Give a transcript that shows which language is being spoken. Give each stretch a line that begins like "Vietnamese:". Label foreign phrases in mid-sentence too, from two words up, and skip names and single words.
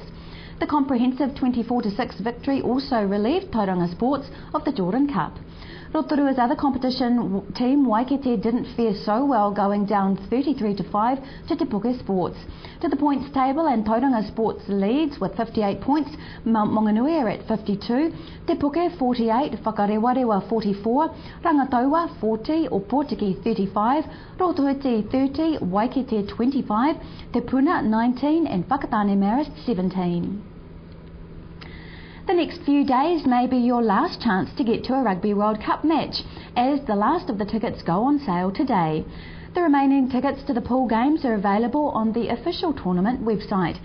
English: The comprehensive 24-6 victory also relieved Tauranga Sports of the Jordan Cup. Rotorua's other competition team, Waikite, didn't fare so well, going down 33-5 to Te Puke Sports. To the points table, and Tauranga Sports leads with 58 points, Mount Maunganui are at 52, Te Puke 48, Whakarewarewa 44, Rangataua 40, Opotiki 35, Rotoiti 30, Waikite 25, Te Puna 19 and Whakatane Marist 17. The next few days may be your last chance to get to a Rugby World Cup match, as the last of the tickets go on sale today. The remaining tickets to the pool games are available on the official tournament website.